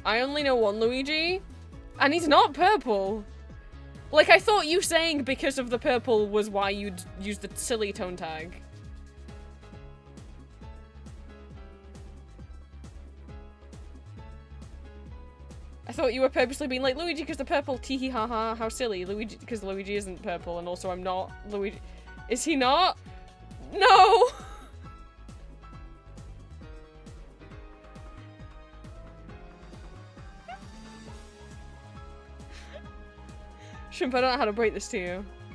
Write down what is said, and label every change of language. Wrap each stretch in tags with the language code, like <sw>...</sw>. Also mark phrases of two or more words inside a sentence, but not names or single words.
<en>I only know one Luigi, and he's not purple. Like, I thought you saying because of the purple was why you'd use the silly tone tag. I thought you were purposely being like, Luigi because the purple, tee hee ha ha, how silly. Luigi because Luigi isn't purple, and also I'm not Luigi. Is he not? No! Shrimp, I don't know how to break this to you.</en>